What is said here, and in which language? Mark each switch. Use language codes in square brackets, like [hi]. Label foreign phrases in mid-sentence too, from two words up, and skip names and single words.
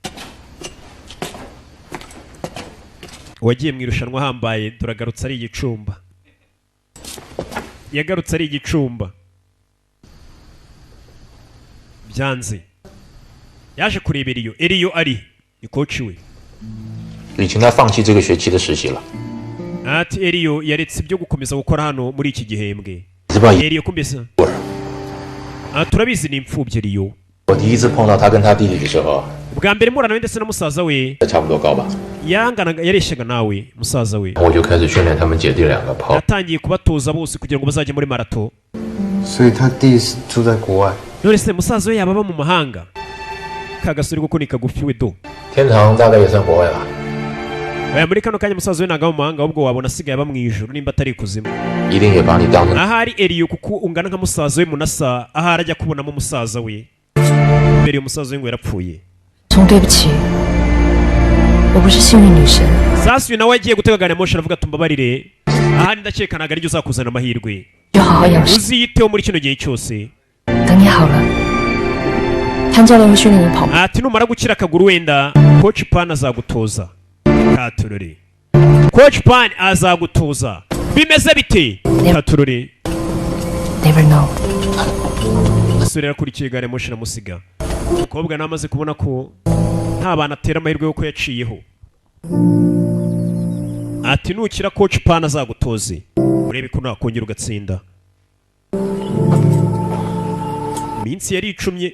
[rw] Wagiye mu irushanwa hambaye turagarutse ari igicumba. Yagarutse ari igicumba. Byanze. Yaje kurebera iyo. Eriyo ari ni coach we. [zh] 已经该放弃这个学期的实习了。 [rw] Ati Eriyo yaretse ibyo gukomeza gukora hano muri iki gihembwe. Eriyo kumbesa. Turabizi ni imfubyi Eriyo. [zh] 我第一次碰到他跟他弟弟的时候， [rw] Bwa mbere murana ndetse na musaza we [zh] 差不多高吧。 [rw] yanganaga yareshaga nawe musaza we. [zh] 我就开始训练他们姐弟两个跑。 [rw] Yatangiye kubatoza bose kugira ngo bazajye muri marato. [zh] 所以他弟是住在国外。 [rw] None se musaza we yaba mu mahanga? Kagasuri kuko ni kagufi we do. [zh] 天堂大概也算国外吧。 [rw] Oya muri kano kanya musaza we ntaga mu mahanga ahubwo wabona asigaye aba mu ijuru nimba atari kuzimu. [zh] 一定也把你当成。 [rw] Ahari Eriyo kuko ungana nka musaza we munasa ahari ajya kubonamo musaza we. Mbere umusaza we ngo yarapfuye. [zh] 总对不起，我不是幸运女神。 [rw] Sasuye nawe agiye gutega gari moshi aravuga tumbabarire. Ahari ndakekanaga aryo uzakuzana amahirwe. [zh] 就好好养伤。 [rw] Uziyiteho muri kino gihe cyose. [zh] 等你好了，潘教练会训练你跑步。 [rw] Ati numara gukira akaguru wenda Coach Pan azagutoza. Katururi. Coach Pan azagutoza. Bimeze bite? Katururi. [en] Never know. [rw] Sura yakurikiye gare moshi na musiga. Umukobwa namaze kubona ko nta bana atera amahirwe yo ko yaciyeho. Ati nukira Coach Pan azagutoze. Urebe ko nakongera ugatsinda. Minsi yari icumye.